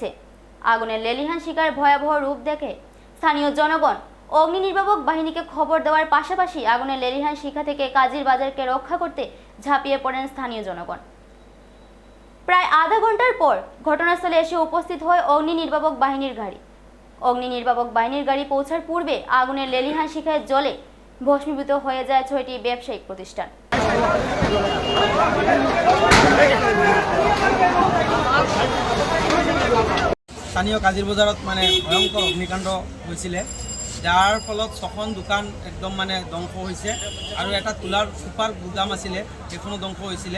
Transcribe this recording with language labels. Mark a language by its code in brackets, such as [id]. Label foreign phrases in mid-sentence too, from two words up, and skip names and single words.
[bn] আগুনের লেলিহান শিখার ভয়াবহ রূপ দেখে স্থানীয় জনগণ অগ্নি নির্বাপক বাহিনীকে খবর দেওয়ার পাশাপাশি আগুনের লেলিহান শিখা থেকে কাজির বাজারকে রক্ষা করতে ঝাঁপিয়ে পড়েন স্থানীয় জনগণ। প্রায় আধা ঘন্টার পর ঘটনাস্থলে এসে উপস্থিত হয় অগ্নি নির্বাপক বাহিনীর গাড়ি। অগ্নি নির্বাপক বাহিনীর গাড়ি পৌঁছার পূর্বে আগুনের লেলিহান শিখায় জ্বলে ভস্মীভূত হয়ে যায় 6টি ব্যবসায়িক প্রতিষ্ঠান। [as] স্থানীয় কাজির বজাৰত মানে ভয়ংকৰ অগ্নিকাণ্ড হৈছিলে, যাৰ ফলত 6খন দোকান একদম মানে ধ্বংস হৈছে আৰু এটা তুলাৰ ছুপাৰ গুদাম আছিলে সেইখনো ধ্বংস হৈছিলে।